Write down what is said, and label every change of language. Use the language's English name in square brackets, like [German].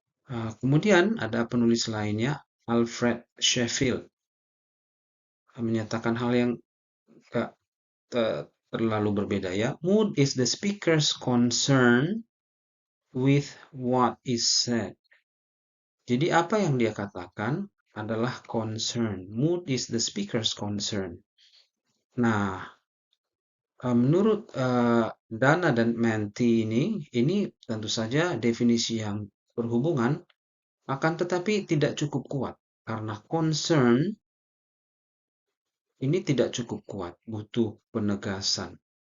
[Indonesian] Kemudian ada penulis lainnya, Alfred Sheffield, menyatakan hal yang gak terlalu berbeda ya. [English] Mood is the speaker's concern with what is said. [Indonesian] Jadi apa yang dia katakan adalah concern. [English] Mood is the speaker's concern. [Indonesian] Nah, menurut Dana dan Menti ini tentu saja definisi yang berhubungan, akan tetapi tidak cukup kuat karena concern ini tidak cukup kuat, butuh penegasan.